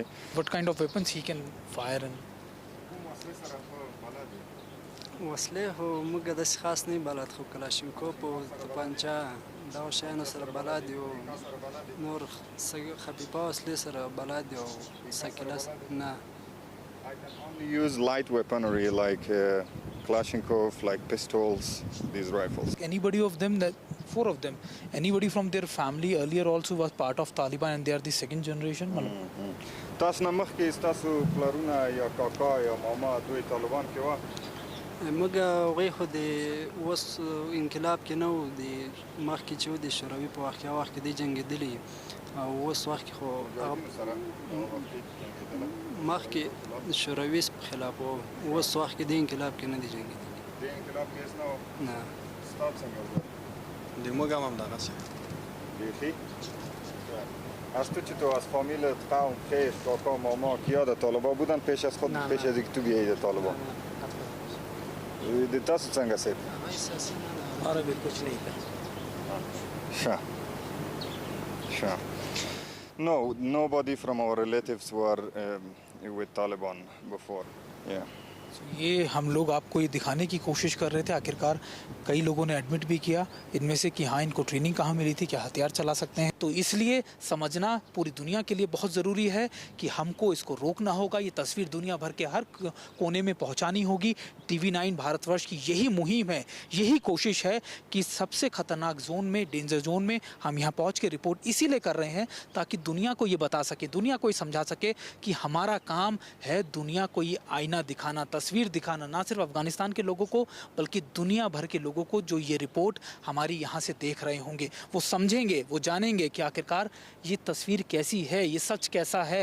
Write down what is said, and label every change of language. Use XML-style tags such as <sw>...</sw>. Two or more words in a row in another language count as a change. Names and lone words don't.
<en>What kind of weapons he can fire and</en> <ps>وسله هو موږ د خاص نه بلد خو کلاشینکوف او توپانچه دا شیانو سره بلد یو، نور خفیفه وسلې سره بلد یو، سکیله نه.</ps> <en>I can only use light weaponry like Kalashnikov, like pistols, these rifles. anybody of them, that 4 of them, anybody from their family earlier also was part of Taliban and they are the second generation?</en> <ps>تاسو نه مخکې تاسو پلرونه یا کاکا یا ماما دوی طالبان کې وه؟ موږ هغوی خو د اوس انقلاب کې نه وو د مخکې چې و د شوروي په وخت کې هغه وخت کې دی جنګېدلي او اوس وخت کې خو مخکې د شوروي په خلاف و اوس وخت کې د انقلاب کې نه دی جنګېدلي نه د موږ هم همدغسې</ps> <fa>بیخی از تو چطور از فامیلت قوم خیش کاکا ماما کیا در طالبان بودن پیش از خود پیش از اینکه تو بیایی در طالبان</fa> <ps>د تاسو څنګه سید</ps> <hi>عربي कुछ नहीं था</hi> <en>Sure. Sure. No, nobody from our relatives were with Taliban before. Yeah.</en> <hi>ये हम लोग आपको ये दिखाने की कोशिश कर रहे थे। आखिरकार कई लोगों ने एडमिट भी किया इनमें से कि हाँ इनको ट्रेनिंग कहाँ मिली थी, क्या हथियार चला सकते हैं। तो इसलिए समझना पूरी दुनिया के लिए बहुत ज़रूरी है कि हमको इसको रोकना होगा। ये तस्वीर दुनिया भर के हर कोने में पहुँचानी होगी। TV9 भारतवर्ष की यही मुहिम है, यही कोशिश है कि सबसे ख़तरनाक जोन में,</hi> <en>danger zone</en> <hi>में हम यहाँ पहुँच के रिपोर्ट इसीलिए कर रहे हैं ताकि दुनिया को ये बता सके, दुनिया को ये समझा सके कि हमारा काम है दुनिया को ये आईना दिखाना, तस्वीर दिखाना, ना सिर्फ अफगानिस्तान के लोगों को बल्कि दुनिया भर के लोगों को जो ये रिपोर्ट हमारी यहाँ से देख रहे होंगे वो समझेंगे, वो जानेंगे कि आखिरकार ये तस्वीर कैसी है, ये सच कैसा है।</hi>